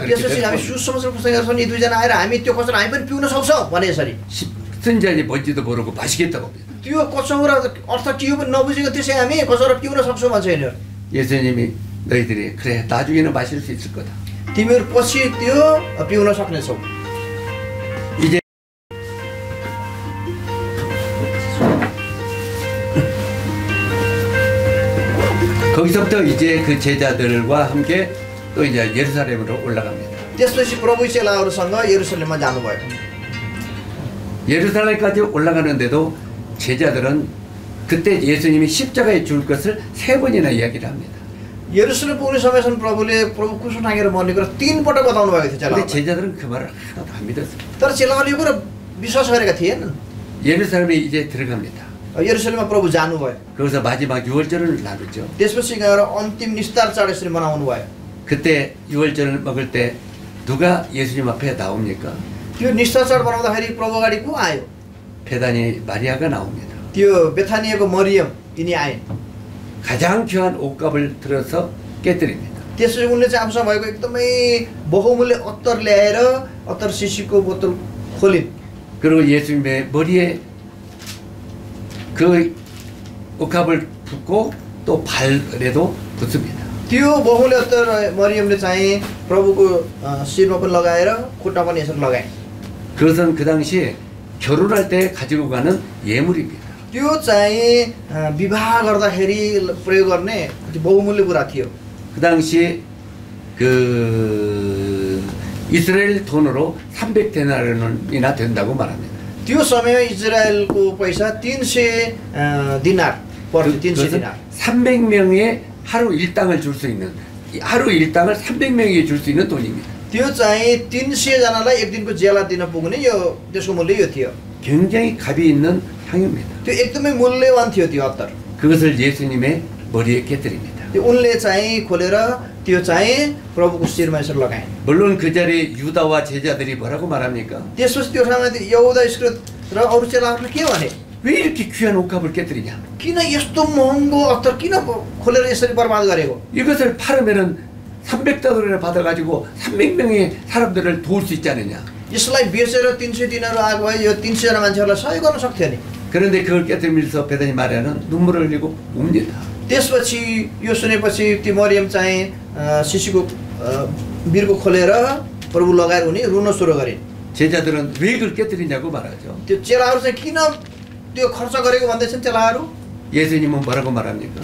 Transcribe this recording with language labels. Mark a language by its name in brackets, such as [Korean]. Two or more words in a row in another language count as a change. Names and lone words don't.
[Korean] 그렇게 [Nepali] त्यसपछि हामी सुसमाचार पुस्तकहरू छन्, यी दुईजना आएर हामी त्यो कचौरा हामी पनि पिउन सक्छौँ भने यसरी। [Korean] 쓴 잔이 뭔지도 모르고 마시겠다고 합니다. [Nepali] त्यो कचौरा अर्थ के हो पनि नबुझेको त्यसै हामी कचौरा पिउन सक्छौँ भन्छ यिनीहरू। [Korean] 예수님이 너희들이 그래 나중에는 마실 수 있을 거다. [Nepali] तिमीहरू पछि त्यो पिउन सक्नेछौ। [Korean] 이제 거기서부터 이제 그 제자들과 함께 또 이제 예루살렘으로 올라갑니다. [Nepali] त्यसपछि प्रभु चेलाहरूसँग यरुसलेममा जानुभयो। [Korean] 예루살렘까지 올라가는데도 제자들은 그때 예수님이 십자가에 죽을 것을 3번이나 이야기를 합니다. [Nepali] यरुसलेम पुग्ने समयसम्म प्रभुले प्रभु क्रुस टाँगेर मर्ने कुरा 3 पटक बताउनु भएको थियो [Korean] 근데 [Nepali] चेलाहरूलाई। [Korean] 제자들은 그 말을 하나도 안 믿었어요. [Nepali] तर चेलाहरूले यो कुरा विश्वास गरेका थिएनन्। [Korean] 예루살렘에 이제 들어갑니다. [Nepali] यरुसलेममा प्रभु जानुभयो। [Korean] 거기서 마지막 유월절을 나누죠. [Nepali] त्यसपछि गएर अन्तिम निस्तार चाड यसरी मनाउनु भयो। [Korean] 그때 유월절을 먹을 때 누가 예수님 앞에 나옵니까? [Nepali] त्यो निस्तार चाड बनाउँदाखेरि प्रभु अगाडि को आयो? [Korean] 베다니 마리아가 나옵니다. [Nepali] त्यो बेथानियाको मरियम यिनी आए। [Korean] 가장 귀한 옷값을 들어서 깨뜨립니다. [Nepali] त्यसपछि उनले चाहिँ आफूसँग भएको एकदमै बहुमूल्य अत्तर ल्याएर अत्तर शिशीको बोतल खोलिन्। [Korean] 그리고 예수님의 머리에 그 옷값을 붓고 또 발에도 붓습니다. [Nepali] त्यो बहुमूल्य अत्तर मरियमले चाहिँ प्रभुको शिरमा पनि लगाएर खुट्टा पनि यसरी लगाए। [Korean] 그것은 그 당시에 결혼할 때 가지고 가는 예물입니다. [Nepali] त्यो चाहिँ विवाह गर्दाखेरि प्रयोग गर्ने बहुमूल्य कुरा थियो। [Korean] 그 당시 그 이스라엘 돈으로 300데나리온이나 된다고 말합니다. [Nepali] त्यो समय इजरायलको पैसा 300 दिनार पर्थ्यो। 300 दिनार। [Korean] 300명의 하루 일당을 줄 수 있는 하루 일당을 300명에게 줄 수 있는 돈입니다. [Nepali] त्यो चाहिँ 300 जनालाई एक दिनको ज्याला दिन पुग्ने यो त्यसको मूल्य यो थियो। [Korean] 굉장히 값이 있는 향유입니다. [Nepali] त्यो एकदमै मूल्यवान थियो त्यो अत्तर। [Korean] 그것을 예수님의 머리에 깨뜨립니다. [Nepali] त्यो उनले चाहिँ खोलेर त्यो चाहिँ प्रभुको शिरमा यसरी लगाए। [Korean] 물론 그 자리에 유다와 제자들이 뭐라고 말합니까? [Nepali] त्यसपछि त्यो ठाउँमा यहुदा इस्करियोत र अरू चेलाहरूले के भने? [Korean] 왜 이렇게 귀한 옷값을 깨뜨리냐? [Nepali] किन यस्तो महँगो अत्तर किन खोलेर यसरी बर्बाद गरेको? [Korean] 이것을 팔으면은 300달러를 받아가지고 300명의 사람들을 도울 수 있지 않느냐? [Nepali] यसलाई बेचेर 300 दिनहरू आएको भए यो 300 जना मान्छेहरूलाई सहयोग गर्न सक्थ्यो नि। [Korean] 그런데 그걸 깨뜨리면서 베다니 마리아는 눈물을 흘리고 웁니다. [Nepali] त्यसपछि यो सुनेपछि ती मरियम चाहिँ शिशुको बिर्को खोलेर प्रभु लगाएर उनी रुन सुरु गरिन्। [Korean] 제자들은 왜 그걸 깨뜨리냐고 말하죠. [Nepali] त्यो चेलाहरू चाहिँ किन त्यो खर्च गरेको भन्दैछन् चेलाहरू? [Korean] 예수님은 뭐라고 말합니까?